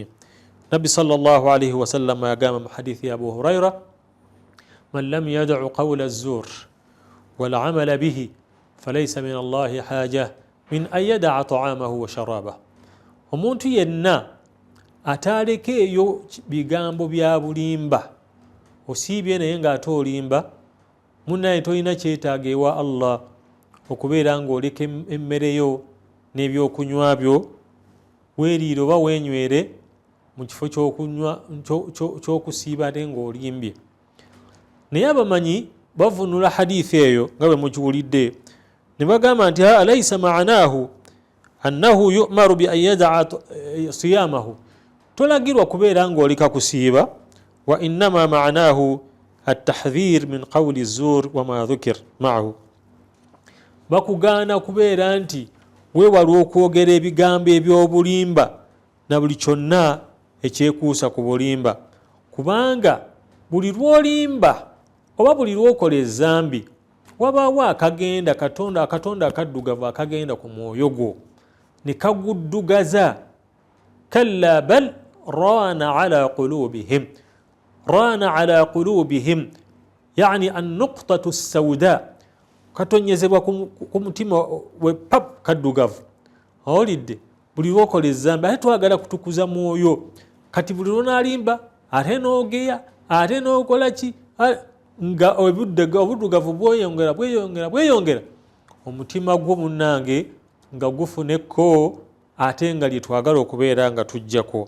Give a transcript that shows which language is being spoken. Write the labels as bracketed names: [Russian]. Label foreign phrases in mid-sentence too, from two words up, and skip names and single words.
[Arabic] Nabbi صلى الله عليه وسلم [Ganda] yagamba mu hadithi ya Abu Huraira, [Arabic] من لم يدع قول الزور والعمل به فليس من الله حاجة من أن يدع طعامه وشرابه. [Ganda] Omuntu yenna atalekeeyo bigambo bya bulimba, osiibye naye ng'ate olimba, munnaye tolina kyetaaga ewa Allah okubeera ng'oleka emmere yo n'ebyokunywa byo weeriire oba weenywere mu kifo ky'okusiiba ate ng'olimbye. Naye abamanyi bavunula hadithi eyo nga bwe mukiwulidde ne bagamba nti [Arabic] أليس معناه أنه يؤمر بأن يدع صيامه, [Ganda] tolagirwa kubeera ng'oleka kusiiba, [Arabic] وإنما معناه التحذير من قول الزور وما ذكر معه. [Ganda] Bakugaana kubeera nti weewala okwogera ebigambo eby'obulimba na buli kyonna ekyekuusa ku bulimba, kubanga buli lw'olimba oba buli lw'okola ezzambi wabaawo akatonda akaddugavu akagenda ku mwoyo gwo ne kaguddugaza. [Arabic] كلا بل ران على قلوبهم يعني النقطة السوداء, [Ganda] katonyezebwa ku mutima we pap kaddugavu. Awulidde, buli lw'okola ezzambi ate twagala kutukuza mwoyo, kati buli lw'onaalimba ate n'ogeya ate n'okola ki nga obuddugavu bweyongera omutima gwo munnange nga gufuneko ate nga lye twagala okubeera nga tujjako.